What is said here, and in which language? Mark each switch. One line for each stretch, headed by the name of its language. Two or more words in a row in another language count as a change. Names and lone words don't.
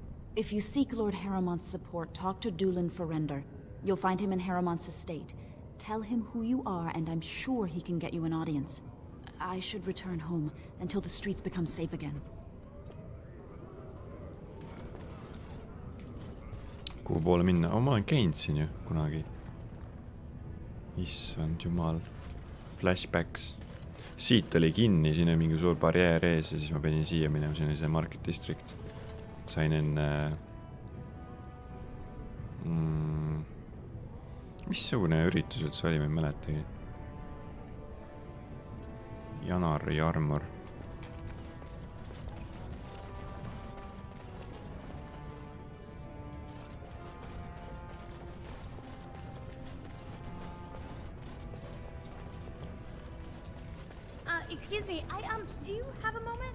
English: If you seek Lord Harrowmont's support, talk to Dulin Ferender. You'll find him in Harrowmont's estate. Tell him who you are, and I'm sure he can get you an audience. I should return home until the streets become safe again.
Estonian: kuhu poole minna? Ma olen käinud siin ju kunagi. Issand jumal. Flashbacks. Siit oli kinni, siin on mingi suur barjäär ees ja siis ma pidin siia minema, siin oli see Market District. Sain enne... Missugune üritus üldse oli, ma ei mäletagi.
English: Janari armor. Excuse me, do you have a moment?